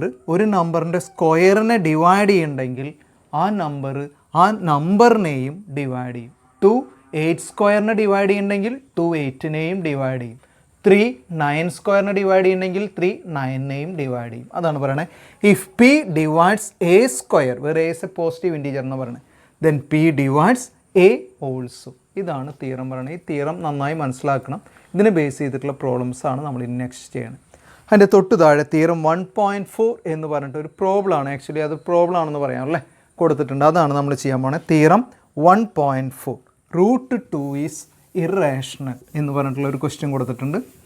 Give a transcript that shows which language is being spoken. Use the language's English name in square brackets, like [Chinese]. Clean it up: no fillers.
[Malayalam] ഒരു നമ്പറിൻ്റെ സ്ക്വയറിനെ ഡിവൈഡ് ചെയ്യുന്നുണ്ടെങ്കിൽ ആ നമ്പറിനെയും ഡിവൈഡ് ചെയ്യും. 2 8 സ്ക്വയറിനെ ഡിവൈഡ് ചെയ്യുന്നുണ്ടെങ്കിൽ 2 8നെയും ഡിവൈഡ് ചെയ്യും. 3 9 സ്ക്വയറിനെ ഡിവൈഡ് ചെയ്യുന്നുണ്ടെങ്കിൽ 3 9നെയും ഡിവൈഡ് ചെയ്യും. അതാണ് പറയുന്നത്. [English] if P divides A square, where A is a positive integer [Malayalam] എന്ന് പറയുന്നത്, [English] then P divides A also. [Malayalam] ഇതാണ് തിയറം പറയുന്നത്. ഈ തിയറം നന്നായി മനസ്സിലാക്കണം. ഇതിനെ ബേസ് ചെയ്തിട്ടുള്ള പ്രോബ്ലംസ് ആണ് നമ്മൾ ഇനി നെക്സ്റ്റ് ചെയ്യണം. അതിൻ്റെ തൊട്ട് താഴെ തിയറം 1.4 എന്ന് പറഞ്ഞിട്ട് ഒരു പ്രോബ്ലം ആണ്. ആക്ച്വലി അത് പ്രോബ്ലം ആണെന്ന് പറയാം അല്ലേ, കൊടുത്തിട്ടുണ്ട്. അതാണ് നമ്മൾ ചെയ്യാൻ പോകുന്നത്. തിയറം 1.4 √2 [English] is irrational [Malayalam] എന്ന് പറഞ്ഞിട്ടുള്ള ഒരു ക്വസ്റ്റ്യൻ കൊടുത്തിട്ടുണ്ട്.